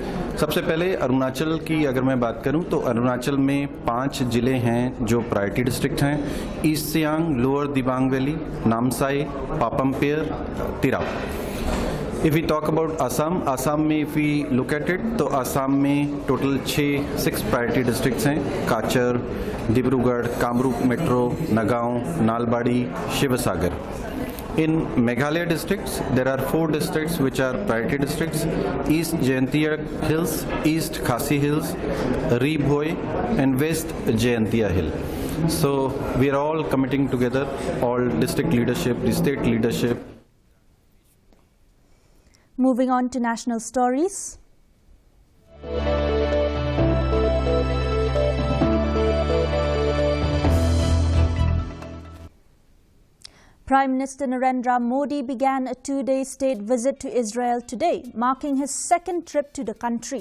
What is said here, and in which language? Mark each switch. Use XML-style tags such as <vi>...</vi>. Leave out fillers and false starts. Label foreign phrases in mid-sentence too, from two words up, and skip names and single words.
<hi>सबसे पहले अरुणाचल की अगर मैं बात करूं तो अरुणाचल में 5 जिले हैं जो</hi> <en>priority district</en> <hi>हैं: ईस्ट सियांग, लोअर दिबांग वैली, नामसाई, पापमपेर, तिराप.</hi> <en>if we talk about आसाम में if we look at it तो आसाम में total 6 priority districts हैं: काचर, डिब्रूगढ़, कामरूप मेट्रो, नगांव, नालबाड़ी, शिवसागर. In Meghalaya districts, there are 4 districts which are priority districts: East Jaintia Hills, East Khasi Hills, Ribhoi and West Jaintia Hill. So we are all committing together, all district leadership, the state leadership. Moving on to national stories. Prime Minister Narendra Modi began a 2-day state visit to Israel today, marking his 2nd trip to the country.</en>